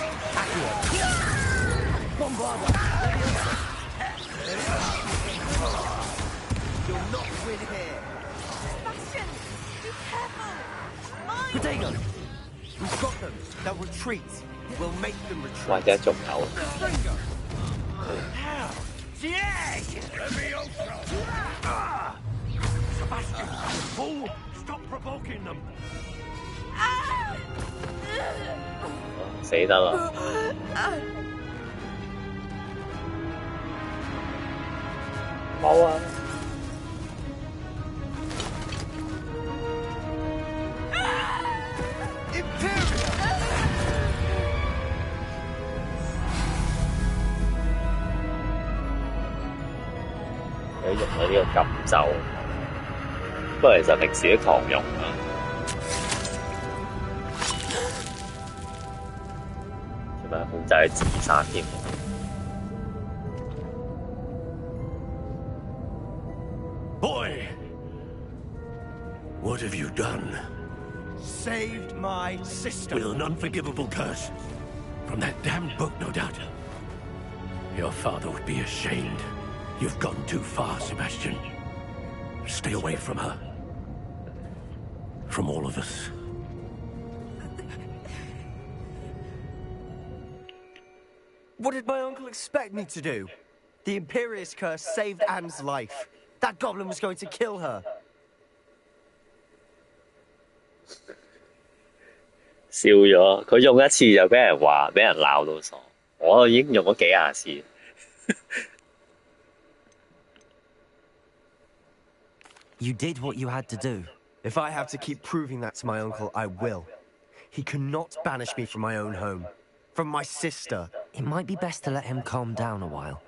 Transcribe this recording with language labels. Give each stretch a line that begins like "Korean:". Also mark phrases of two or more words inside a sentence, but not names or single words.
English: Bombarder. You'll not win here. Bastion! Be careful! Mine! Protego. We've got them. They'll retreat. We'll make them retreat.
Cantonese: 或者仲有。
English: How? the egg! Sebastian, fool! Stop provoking them!
Cantonese: 死得啦！冇啊！佢用咗呢個禁咒，不過其實平時都狂用啊。做咩控制佢自殺添
English: ？Boy, what have you done? Saved my sister. With an unforgivable curse. From that damned book, no doubt. Your father would be ashamed. You've gone too far, Sebastian. Stay away from her. From all of us. What did my uncle expect me to do? The Imperious curse saved Anne's life. That goblin was going to kill her.
Cantonese: 笑咗，佢用一次就俾人話，俾人鬧到傻。我已經用咗幾廿次。
English: You did what you had to do. If I have to keep proving that to my uncle, I will. He cannot banish me from my own home. From my sister. It might be best to let him calm down a while.